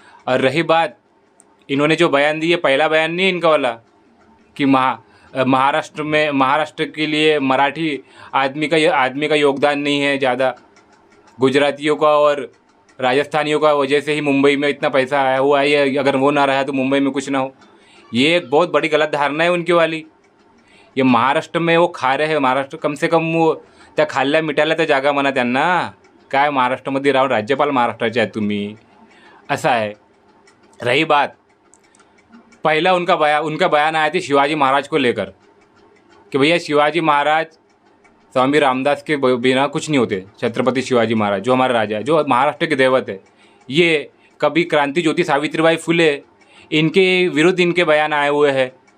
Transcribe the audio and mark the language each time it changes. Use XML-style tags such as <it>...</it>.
<hi>और रही बात, इन्होंने जो बयान दिए, पहला बयान नहीं है इनका वाला कि महाराष्ट्र के लिए मराठी आदमी का योगदान नहीं है ज़्यादा, गुजरातियों का और राजस्थानियों का वजह से ही मुंबई में इतना पैसा आया हुआ है, अगर वो ना रहा तो मुंबई में कुछ ना हो। ये एक बहुत बड़ी गलत धारणा है उनकी वाली। ये महाराष्ट्र में वो खा रहे हैं, महाराष्ट्र कम से कम वो</hi> <mr>त्या खाल्ल्या मिठाला तर जागा म्हणा त्यांना, काय महाराष्ट्रामध्ये राहून राज्यपाल महाराष्ट्राचे आहेत तुम्ही,</mr> <hi>ऐसा है। रही बात, पहला उनका बयान आया था शिवाजी महाराज को लेकर कि भैया शिवाजी महाराज स्वामी रामदास के बिना कुछ नहीं होते। छत्रपति शिवाजी महाराज जो हमारा राजा है, जो महाराष्ट्र के देवत है, ये कभी क्रांति ज्योति सावित्रीबाई फुले इनके विरुद्ध इनके बयान आए हुए हैं।</hi>